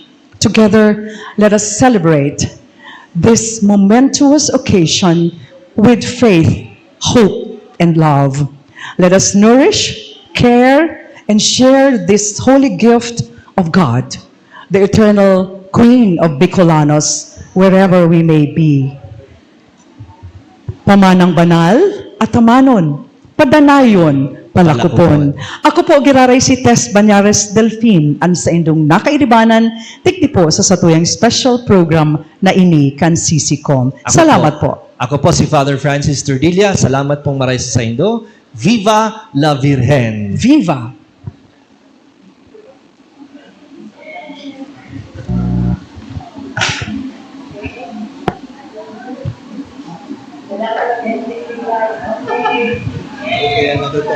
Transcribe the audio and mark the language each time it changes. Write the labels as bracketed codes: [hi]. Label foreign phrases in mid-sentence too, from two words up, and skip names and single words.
[en] Together, let us celebrate this momentous occasion with faith, hope, and love. Let us nourish, care, and share this holy gift of God, the eternal Queen of Bicolanos, wherever we may be. [bik] Pamanang banal at tamanon, padanayon, palakupon. Ako po giraray si Tess Banyares Delfin, ang sa indong nakairibanan, tikti po sa satuyang [en] special program [bik] na ini kan Sisikom. Salamat po. Ako po si Father Francis Tordilla. Salamat pong maray sa indo. [es] Viva la Virgen! Viva! [bik] Okay, ano to?